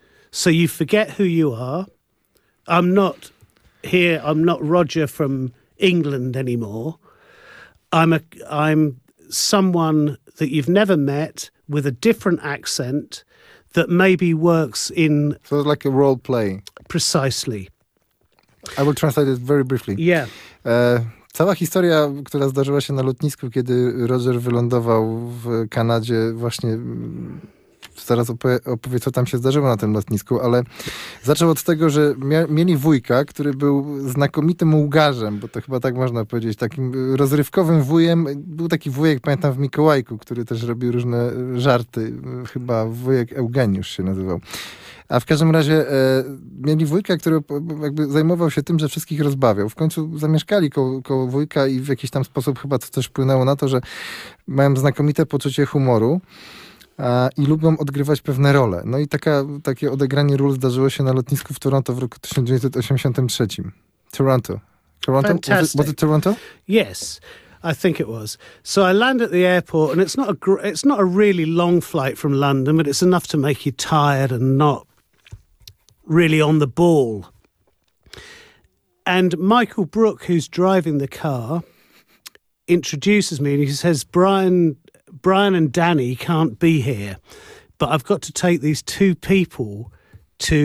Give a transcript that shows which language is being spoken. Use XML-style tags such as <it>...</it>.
<en>So you forget who you are. I'm not Roger from England anymore. I'm someone that you've never met with a different accent that maybe works in... So it's like a role play. Precisely. I will translate it very briefly. Yeah.</en> <pl>Cała historia, która zdarzyła się na lotnisku, kiedy Roger wylądował w Kanadzie właśnie... zaraz opowie, co tam się zdarzyło na tym lotnisku, ale zaczął od tego, że mieli wujka, który był znakomitym łgarzem, bo to chyba tak można powiedzieć, takim rozrywkowym wujem. Był taki wujek, pamiętam, w Mikołajku, który też robił różne żarty. Chyba wujek Eugeniusz się nazywał. A w każdym razie mieli wujka, który jakby zajmował się tym, że wszystkich rozbawiał. W końcu zamieszkali koło wujka i w jakiś tam sposób chyba to też wpłynęło na to, że mają znakomite poczucie humoru i lubią odgrywać pewne role. No i takie odegranie ról zdarzyło się na lotnisku w Toronto w roku 1983.</pl> <en>Toronto? Was it Toronto? Yes. I think it was. So I land at the airport, and it's not a really long flight from London, but it's enough to make you tired and not really on the ball. And Michael Brook, who's driving the car, introduces me, and he says, Brian and Danny can't be here, but I've got to take these two people to...</en>